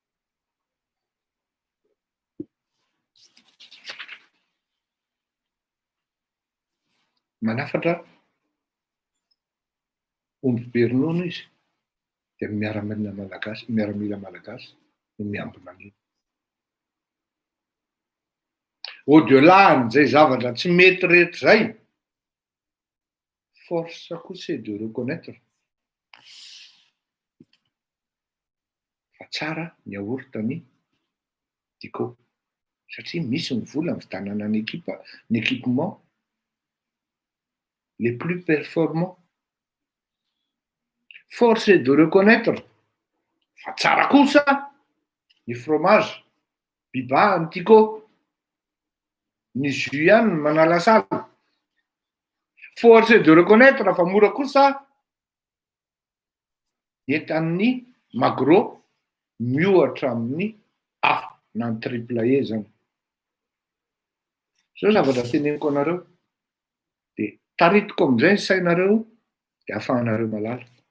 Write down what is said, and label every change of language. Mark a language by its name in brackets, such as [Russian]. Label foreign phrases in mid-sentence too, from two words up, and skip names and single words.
[Malagasy] Manafatra omby be ronono izy dia miaramila malagasy no miambina an'io. Au-delà n'izay zavatra tsy mety rehetra izay, force kosa [French] c'est de reconnaître [Malagasy] fa tsara ny aorita ny Dico. Satria misy ny vola vidanana ny [French] équipement les plus performants. Force est de reconnaître [Malagasy] fa tsara kosa ny fromage, Biba, ny Dico. Ny jus ihany manala sala. [French] Force est de reconnaître [Malagasy] fa mora kosa entan'ny Magro miohatra amin'ny A na ny triple E zany. Zao zavatra teneniko anareo dia taritiko amin'izay ny sainareo dia ahafahanareo malala.